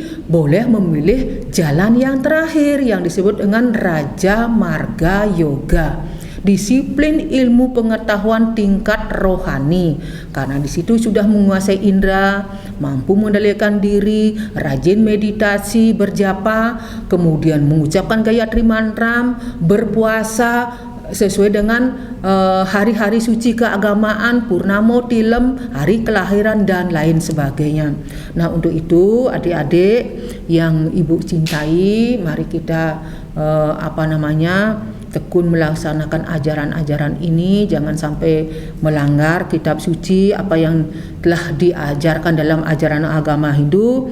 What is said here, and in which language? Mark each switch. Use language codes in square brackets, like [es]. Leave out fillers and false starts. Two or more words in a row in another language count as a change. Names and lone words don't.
[id] boleh memilih jalan yang terakhir yang disebut dengan Raja Marga Yoga, disiplin ilmu pengetahuan tingkat rohani, karena di situ sudah menguasai indera, mampu mengendalikan diri, rajin meditasi, berjapa, kemudian mengucapkan gayatri mantra, berpuasa sesuai dengan hari-hari suci keagamaan, purnamo, tilem, hari kelahiran dan lain sebagainya. Nah, untuk itu adik-adik yang ibu cintai, mari kita tekun melaksanakan ajaran-ajaran ini, jangan sampai melanggar kitab suci apa yang telah diajarkan dalam ajaran agama Hindu.